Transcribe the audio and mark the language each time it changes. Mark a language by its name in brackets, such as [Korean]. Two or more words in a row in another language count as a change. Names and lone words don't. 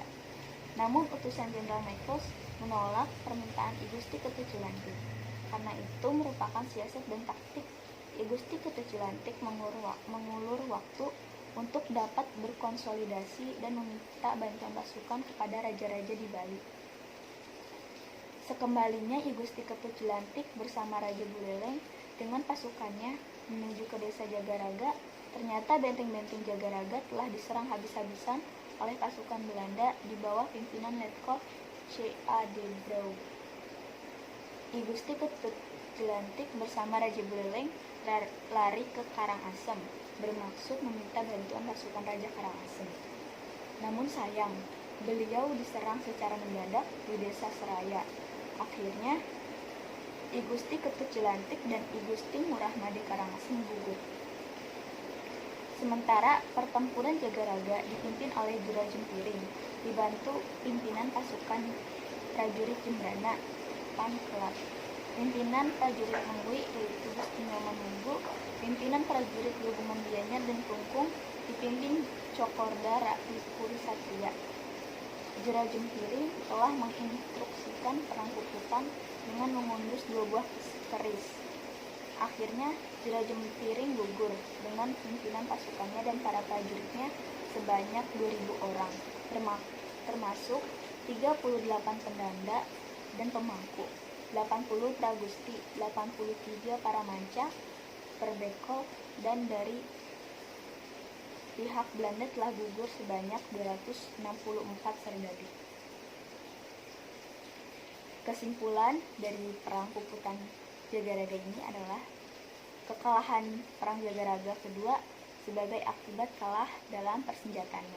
[Indonesian] Namun utusan Jenderal Michaels menolak permintaan I Gusti Ketut Jelantik. Karena itu merupakan siasat dan taktik I Gusti Ketut Jelantik mengulur waktu untuk dapat berkonsolidasi dan meminta bantuan pasukan kepada raja-raja di Bali. Sekembalinya I Gusti Ketut Jelantik bersama Raja Buleleng dengan pasukannya menuju ke desa Jagaraga, ternyata benteng-benteng Jagaraga telah diserang habis-habisan oleh pasukan Belanda di bawah pimpinan Letkol C.A. de Gaulle. I Gusti Ketut Jelantik bersama Raja Buleleng lari ke Karangasem, bermaksud meminta bantuan pasukan Raja Karangasem. Namun sayang, Beliau diserang secara mendadak di desa Seraya. Akhirnya, I Gusti Ketut Jelantik dan I Gusti Ngurah Made Karangasem gugur. Sementara pertempuran Jagaraga dipimpin oleh Jura Jempiring, dibantu pimpinan pasukan prajurit Jembrana, Panklat, pimpinan prajurit Mengwi yaitu Gusti Nyoman Munggu, pimpinan prajurit Luguman Gianyar dan Klungkung dipimpin Cokorda Raih Puri Satria. Jura Jempiring telah menginstruksikan perang Puputan dengan mengundus 2 buah keris. Akhirnya Jura Jempiring gugur dengan pimpinan pasukannya dan para prajuritnya sebanyak 2.000 orang, termasuk 38 pendanda dan pemangku, 80 pragusti, 83 para manca, perbekol, dan dari pihak Belanda telah gugur sebanyak 264 serdadu. Kesimpulan dari Perang Puputan Jagaraga ini adalah kekalahan Perang Jagaraga kedua sebagai akibat kalah dalam persenjataannya.